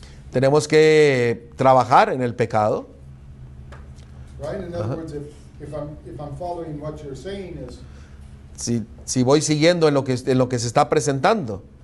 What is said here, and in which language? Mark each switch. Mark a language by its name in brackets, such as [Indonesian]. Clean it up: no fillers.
[Spanish] tenemos que trabajar en el pecado. [English] right? In other words, if I'm following what you're saying is, [Spanish] Si voy siguiendo en lo que se está presentando.